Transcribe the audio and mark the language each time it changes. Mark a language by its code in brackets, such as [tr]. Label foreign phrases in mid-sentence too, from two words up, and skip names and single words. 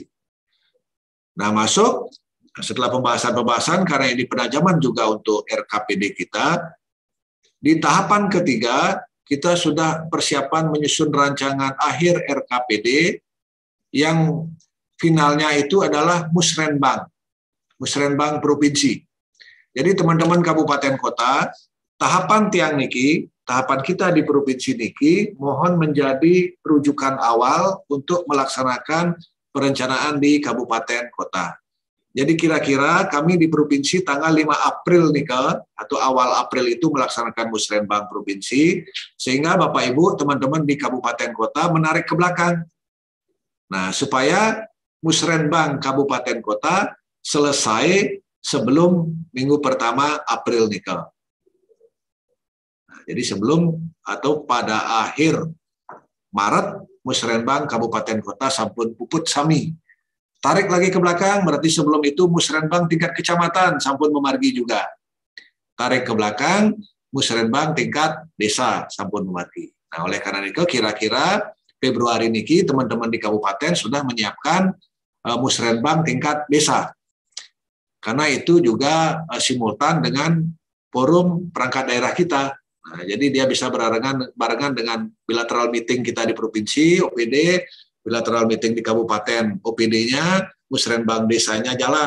[id] Nah, masuk setelah pembahasan-pembahasan, karena ini penajaman juga untuk RKPD kita, di tahapan ketiga, kita sudah persiapan menyusun rancangan akhir RKPD yang finalnya itu adalah musrenbang provinsi. Jadi teman-teman kabupaten kota, tahapan [ban] tiang niki, [id] tahapan kita di provinsi niki, mohon menjadi rujukan awal untuk melaksanakan perencanaan di kabupaten kota. Jadi kira-kira kami di provinsi tanggal 5 April nih atau awal April itu melaksanakan musrenbang provinsi, sehingga Bapak Ibu teman-teman di kabupaten kota menarik ke belakang. Nah, supaya musrenbang kabupaten kota selesai sebelum minggu pertama April nih. Nah, jadi sebelum atau pada akhir Maret musrenbang kabupaten kota [ban] sampun puput sami. [id] Tarik lagi ke belakang, berarti sebelum itu musrenbang tingkat kecamatan [ban] sampun memargi [id] juga. Tarik ke belakang, musrenbang tingkat desa [ban] sampun memargi. [id] Nah, oleh karena itu kira-kira Februari niki teman-teman di kabupaten sudah menyiapkan musrenbang tingkat desa. Karena itu juga simultan dengan forum perangkat daerah kita. Nah, jadi dia bisa barengan dengan [en] bilateral meeting [id] kita di provinsi, OPD, [en] bilateral meeting [id] di kabupaten, OPD-nya, musrenbang desanya jalan.